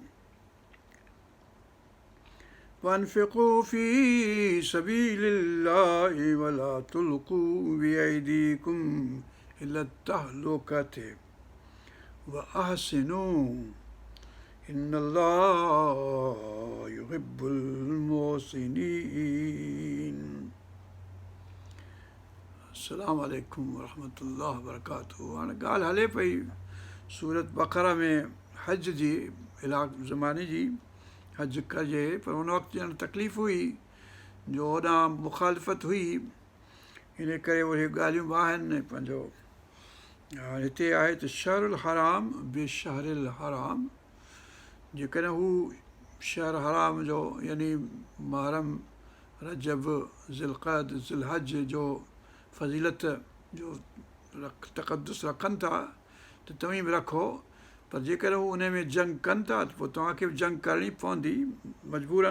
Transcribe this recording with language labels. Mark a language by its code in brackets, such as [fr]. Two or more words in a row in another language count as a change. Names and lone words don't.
[ar] وأنفقوا في سبيل الله ولا تلقوا بأيديكم إلى التهلكة وأحسنوا إن الله يحب المحسنين. السلام عليكم ورحمة الله وبركاته. [sd] हाणे ॻाल्हि हले पई सूरत बक़रा में हज जी ज़माने जी हज कजे, पर हुन वक़्तु ॼण तकलीफ़ हुई जो होॾां मुखालिफ़त हुई, इन करे उहे ॻाल्हियूं बि आहिनि पंहिंजो। हिते आहे त [ar] الشهر الحرام [sd] बि [ar] الشهر الحرام, [sd] जेकॾहिं हू शहर हराम जो यानी मुहर्रम, रजब, ज़िलक़द, ज़िलहज जो फज़ीलत जो तक़दुस रखनि था त तव्हीं बि रखो, पर जेकॾहिं हू उन में जंग कनि था त पोइ तव्हांखे बि जंग करणी पवंदी मजबूरन।